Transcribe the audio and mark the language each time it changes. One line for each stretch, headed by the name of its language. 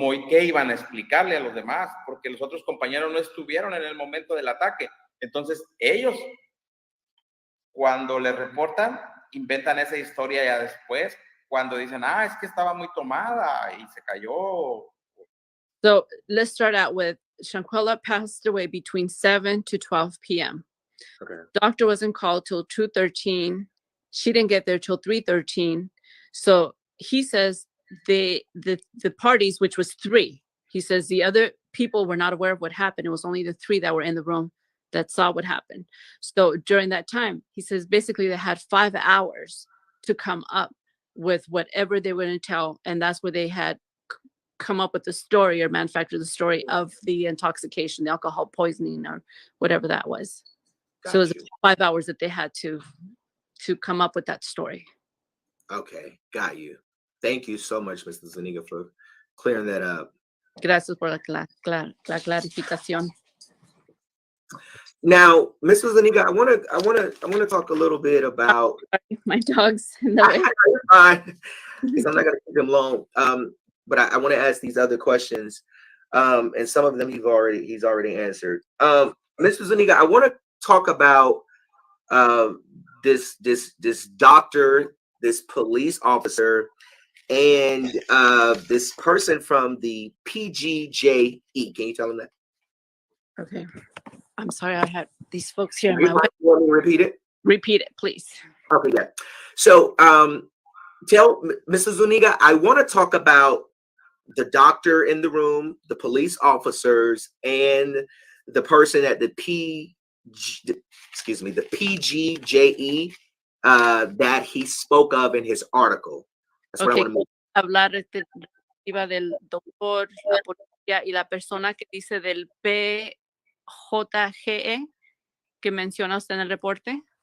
Spanish: ¿Qué iban a explicarle a los demás? Porque los otros compañeros no estuvieron en el momento del ataque. Entonces, ellos, cuando les reportan, inventan esa historia ya después, cuando dicen, es que estaba muy tomada y se cayó.
English: So let's start out with Shanquella passed away between 7 to 12 p.m. Okay. Doctor wasn't called till 2:13. She didn't get there till 3:13. So he says the parties, which was 3, he says the other people were not aware of what happened. It was only the 3 that were in the room that saw what happened. So during that time, he says basically they had 5 hours to come up with whatever they were going to tell. And that's where they had come up with the story or manufacture the story of the intoxication, the alcohol poisoning, or whatever that was. So it was 5 hours that they had to come up with that story. Okay, got you. Thank you so much, Mr. Zuniga, for clearing that up.
Spanish: Gracias por la clarificación.
English: Now, Mrs. Zuniga, I want to talk a little bit about. My dog's in the way. Because I'm not going to keep him long. But I want to ask these other questions, and some of them he's already answered. Mrs. Zuniga, I want to talk about this doctor, this police officer, and this person from the PGJE. Can you tell them that? Okay. I'm sorry, I had these folks here in You my way. want me to repeat it? Repeat it, please. Okay, yeah. So, tell Mrs. Zuniga, I want to talk about the doctor in the room, the police officers, and the person at the PGJE that he spoke of in his article. That's what I want to make.
Spanish: Hablar del doctor, la policía y la persona que dice del PJGE que menciona usted en el reporte.